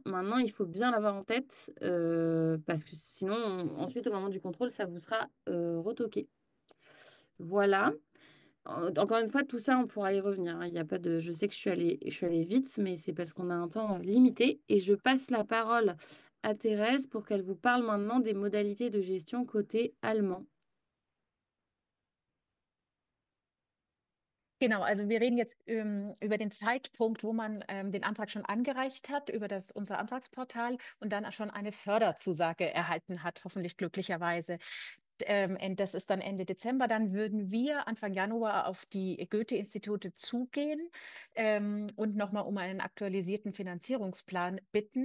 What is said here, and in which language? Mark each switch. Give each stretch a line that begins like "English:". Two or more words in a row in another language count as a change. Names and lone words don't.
French: Maintenant, il faut bien l'avoir en tête parce que sinon, ensuite, au moment du contrôle, ça vous sera retoqué. Voilà. Encore une fois, tout ça, on pourra y revenir, hein. Il y a pas de... Je sais que je suis allée vite, mais c'est parce qu'on a un temps limité. Et je passe la parole à Thérèse pour qu'elle vous parle maintenant des modalités de gestion côté allemand.
German: Genau, also wir reden jetzt über den Zeitpunkt, wo man den Antrag schon angereicht hat, über unser Antragsportal und dann schon eine Förderzusage erhalten hat, hoffentlich glücklicherweise. Das ist dann Ende Dezember. Dann würden wir Anfang Januar auf die Goethe-Institute zugehen und nochmal um einen aktualisierten Finanzierungsplan bitten.